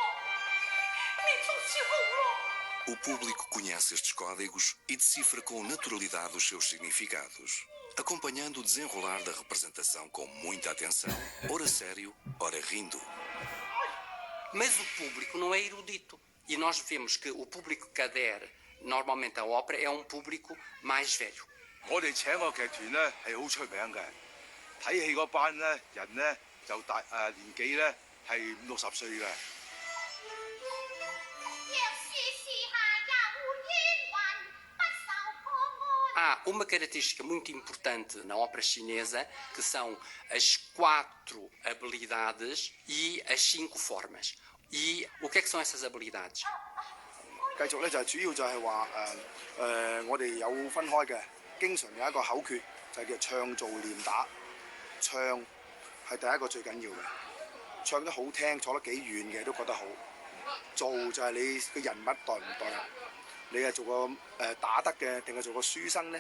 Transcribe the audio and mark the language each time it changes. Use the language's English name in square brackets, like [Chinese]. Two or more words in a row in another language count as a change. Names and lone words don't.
[Portuguese] O público conhece estes códigos e decifra com naturalidade os seus significados, acompanhando o desenrolar da representação com muita atenção, ora sério, ora rindo. Mas o público não é erudito. E nós vemos que o público que adere normalmente à ópera é um público mais velho. [Cantonese] 我哋請個劇團咧係好出名嘅，睇戲嗰班咧人咧就年紀咧係50-60歲嘅。 [Portuguese] Há uma característica muito importante na ópera chinesa, que são as 4 habilidades e as 5 formas. E o que é que são essas habilidades? [Cantonese] 繼續咧就係主要就係話我哋有分開嘅，經常有一個口訣就係叫唱做練打。唱係第一個最緊要嘅，唱得好聽，坐得幾遠嘅都覺得好。做就係你個人物代唔代入。你係做個打得嘅，定係做個書生咧？